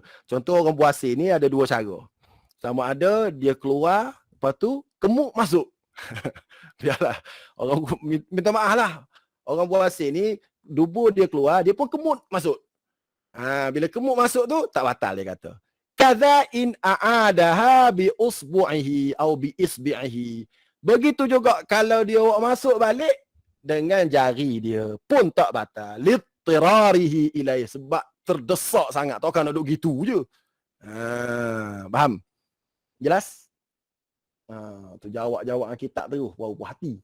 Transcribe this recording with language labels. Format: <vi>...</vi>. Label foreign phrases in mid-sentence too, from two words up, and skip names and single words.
<ms>Contoh orang puasa ni ada dua cara. Sama ada dia keluar, lepas tu kemuk masuk. Biarlah. Orang minta maaf lah. Orang puasa ni dubur dia keluar, dia pun kemut masuk. Bila kemuk masuk tu tak batal dia kata.</ms> <ar>كذا إن أعادها بأصبعه atau بإصبعه.</ar> <ms>Begitu juga kalau dia masuk balik dengan jari dia pun tak batal.</ms> <ar>لاضطراره إليه,</ar> <ms>sebab terdesak sangat. Tak kan nak duduk gitu je. Faham? Jelas? Tu jawab kitab tu. Wow, puas hati.</ms>